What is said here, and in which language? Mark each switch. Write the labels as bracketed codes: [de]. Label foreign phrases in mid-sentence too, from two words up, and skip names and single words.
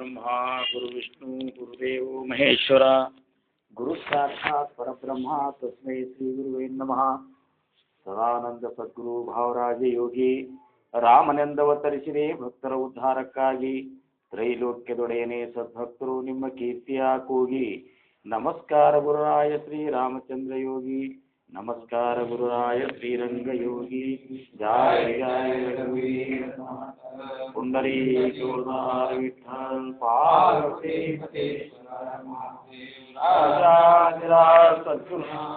[sa] गुरुर्ब्रह्मा गुरुविष्णु गुरुदेवो महेश्वर गुरुसाक्षात् परब्रह्म तस्मै श्री गुरुवे नमः। [kn] ಸದಾನಂದ ಸದ್ಗುರು ಭಾವರಾಜ ಯೋಗಿ ರಾಮನೆಂದವತರಿಸಿದೆ ಭಕ್ತರ ಉದ್ಧಾರಕ್ಕಾಗಿ ತ್ರೈಲೋಕ್ಯದೊಡೆಯನೇ ಸದ್ಭಕ್ತರು ನಿಮ್ಮ ಕೀರ್ತಿಯ ಕೂಗಿ ನಮಸ್ಕಾರ ಗುರುರಾಯ ಶ್ರೀ ರಾಮಚಂದ್ರ ಯೋಗಿ ನಮಸ್ಕಾರ ಗುರುರಾಯ ಶ್ರೀರಂಗ ಯೋಗಿ ಜಯ ಜಯ ರಘುವೀರ ಪುಂಡರೀ ಜೋದಾರ ವಿಠಲ್ ಪಾರ್ವತಿ ಸದ್ಗುರು